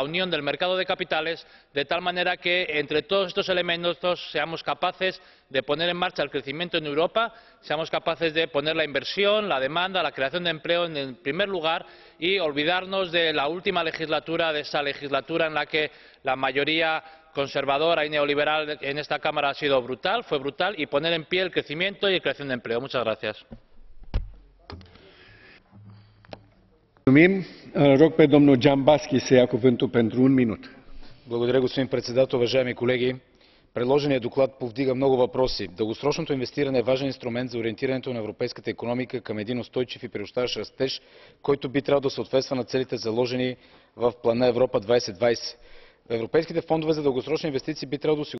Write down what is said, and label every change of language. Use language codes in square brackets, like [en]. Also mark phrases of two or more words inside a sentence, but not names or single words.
[es] unión del mercado de capitales de tal manera que entre todos estos elementos seamos capaces de poner en marcha el crecimiento en Europa, seamos capaces de poner la inversión, la demanda, la creación de empleo en el primer lugar y olvidarnos de la última legislatura, de esa legislatura en la que la mayoría conservadora y neoliberal en esta Cámara fue brutal, y poner en pie el crecimiento y la creación de empleo. Muchas gracias. [ro] Rog pe domnul Dzhambazki să ia cuvântul pentru 1 minut. [bg] Благодаря, господин председател. Уважаеми колеги, предложеният доклад повдига много въпроси. Дългосрочното инвестиране е важен инструмент за ориентирането на европейската икономика към един устойчив и приобщаващ растеж, който би трябвало да съответства на целите, заложени в плана Европа 2020. Европейските фондове за дългосрочни инвестиции би трябвало да